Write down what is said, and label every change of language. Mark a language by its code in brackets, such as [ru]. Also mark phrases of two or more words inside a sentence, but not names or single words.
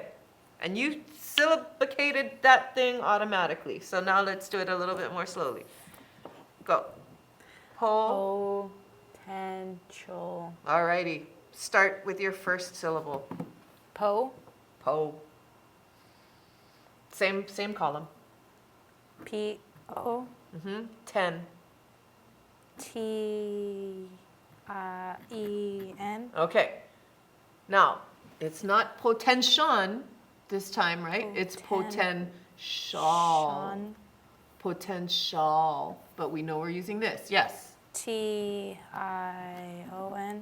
[en] And you syllabicated that thing automatically. So now let's do it a little bit more slowly. Go. Potential. Alrighty. Start with your first syllable. Po. Po. Same column. P-O. 10. T-I-E-N. Okay. Now, it's not potential this time, right? It's potential. Shun. Potential. But we know we're using this. Yes. T-I-O-N.